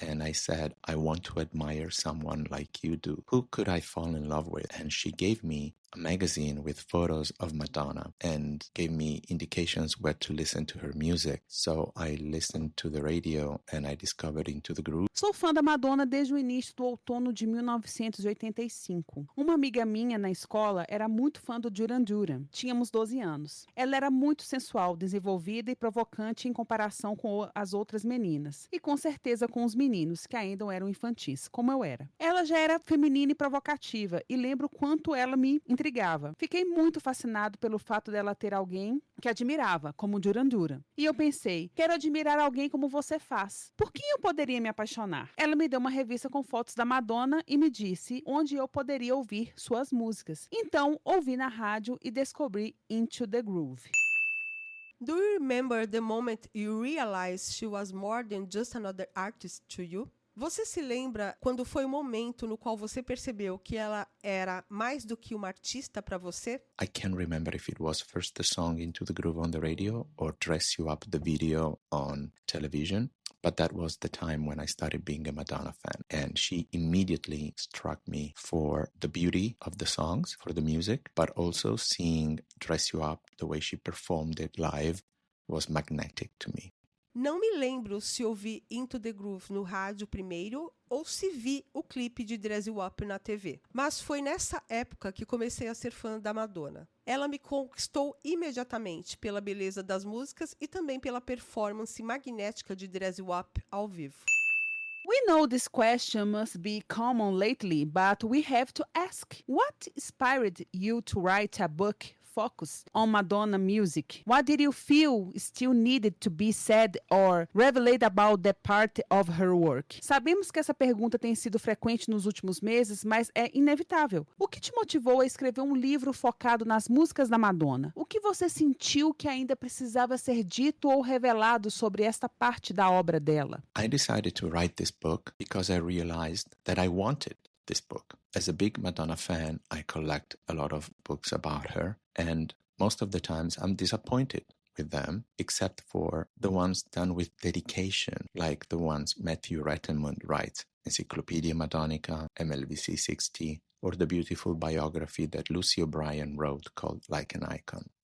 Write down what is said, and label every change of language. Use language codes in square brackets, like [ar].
[en] And I said, I want to admire someone like you do. Who could I fall in love with? And she gave me a magazine with photos of Madonna and gave me indications where to listen to her music. So I listened to the radio and I discovered Into the Groove. [pt] Sou fã da Madonna desde o início do outono de 1985. Uma amiga minha na escola era muito fã do Duran Duran. Tínhamos 12 anos. Ela era muito sensual, desenvolvida e provocante em comparação com as outras meninas. E com certeza com os meninos, que ainda eram infantis, como eu era. Ela já era feminina e provocativa, e lembro quanto ela me intrigava. Fiquei muito fascinado pelo fato dela ter alguém que admirava, como Duran Duran. E eu pensei, quero admirar alguém como você faz. Por quem eu poderia me apaixonar? Ela me deu uma revista com fotos da Madonna e me disse onde eu poderia ouvir suas músicas. Então, ouvi na rádio e descobri Into the Groove. [en] Do you remember the moment you realized she was more than just another artist to you? [pt] Você se lembra quando foi o momento no qual você percebeu que ela era mais do que uma artista para você? [en] I can't remember if it was first the song Into the Groove on the radio or Dress You Up the video on television, but that was the time when I started being a Madonna fan. And she immediately struck me for the beauty of the songs, for the music, but also seeing Dress You Up, the way she performed it live, was magnetic to me. [pt] Não me lembro se ouvi Into the Groove no rádio primeiro ou se vi o clipe de Dress You Up na TV. Mas foi nessa época que comecei a ser fã da Madonna. Ela me conquistou imediatamente pela beleza das músicas e também pela performance magnética de Dress You Up ao vivo. [en] We know this question must be common lately, but we have to ask, what inspired you to write a book focus on Madonna music? What did you feel still needed to be said or revealed about that part of her work? [pt] Sabemos que essa pergunta tem sido frequente nos últimos meses, mas é inevitável. O que te motivou a escrever um livro focado nas músicas da Madonna? O que você sentiu que ainda precisava ser dito ou revelado sobre esta parte da obra dela? [en] I decided to write this book because I realized that I wanted this book. As a big Madonna fan, I collect a lot of books about her, and most of the times I'm disappointed with them, except for the ones done with dedication, like the ones Matthew Rettenmund writes, Encyclopedia Madonica, MLVC 60, or the beautiful biography that Lucy O'Brien wrote called Like an Icon.